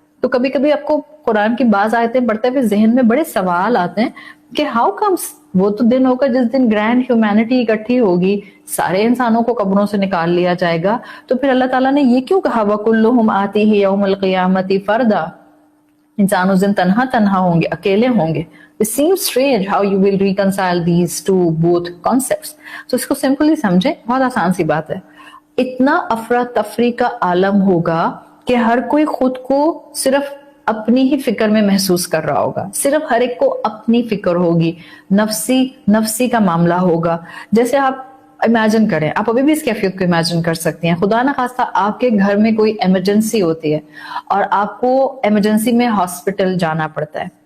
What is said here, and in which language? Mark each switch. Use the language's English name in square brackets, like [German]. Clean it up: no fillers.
[Urdu] تو کبھی کبھی آپ کو قرآن کی بعض آیتیں پڑھتے ہوئے ذہن میں بڑے سوال آتے ہیں کہ [English] how comes, [Urdu] وہ تو دن ہوگا جس دن گرینڈ ہیومینٹی اکٹھی ہوگی, سارے انسانوں کو قبروں سے نکال لیا جائے گا, تو پھر اللہ تعالیٰ نے یہ کیوں کہا [Arabic] وَكُلُّهُمْ آتِيهِ يَوْمَ الْقِيَامَةِ فَرْدًا؟ [Urdu] انسان اس دن تنہا ہوں گے, اکیلے ہوں گے. [English] It seems strange how you will reconcile these two both concepts. [Urdu] تو اس کو سمپلی سمجھیں, بہت آسان سی بات ہے. اتنا افراتفری کا عالم ہوگا کہ ہر کوئی خود کو صرف اپنی ہی فکر میں محسوس کر رہا ہوگا, صرف ہر ایک کو اپنی فکر ہوگی, نفسی کا معاملہ ہوگا. جیسے آپ امیجن کریں, آپ ابھی بھی اس کیفیت کو امیجن کر سکتی ہیں, خدا نخواستہ آپ کے گھر میں کوئی ایمرجنسی ہوتی ہے اور آپ کو ایمرجنسی میں ہاسپٹل جانا پڑتا ہے.